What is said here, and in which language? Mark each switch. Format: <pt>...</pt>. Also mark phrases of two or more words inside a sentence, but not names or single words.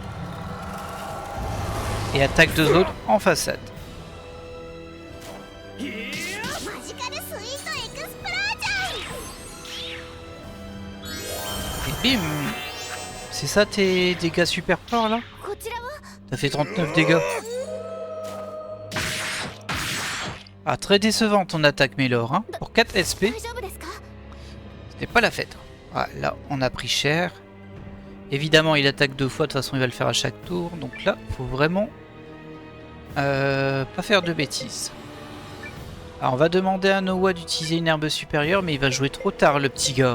<fr>Et attaque de zone en façade. Et bim! C'est ça tes dégâts super forts là?</fr> <ja>こちらは</ja> <fr>T'as fait 39 dégâts. Ah, très décevant ton attaque, Mélor. Hein. Pour 4 SP,</fr> <ja>大丈夫ですか？</ja> <fr>c'était pas la fête. Ah, là, on a pris cher. Évidemment, il attaque 2 fois. De toute façon, il va le faire à chaque tour. Donc là, faut vraiment pas faire de bêtises. Alors, on va demander à Noah d'utiliser une herbe supérieure, mais il va jouer trop tard, le petit gars.</fr>